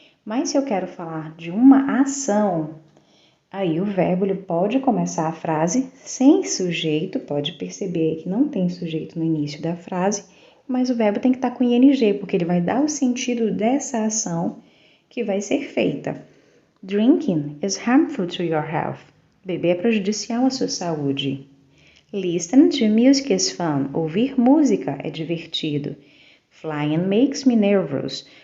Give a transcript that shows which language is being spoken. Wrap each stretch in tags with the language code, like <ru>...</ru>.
<pt>Mas se eu quero falar de uma ação, aí o verbo ele pode começar a frase sem sujeito, pode perceber que não tem sujeito no início da frase, mas o verbo tem que estar com ing, porque ele vai dar o sentido dessa ação que vai ser feita.</pt> <en>Drinking is harmful to your health.</en> <pt>Beber é prejudicial à sua saúde.</pt> <en>Listen to music is fun.</en> <pt>Ouvir música é divertido.</pt> <en>Flying makes me nervous.</en>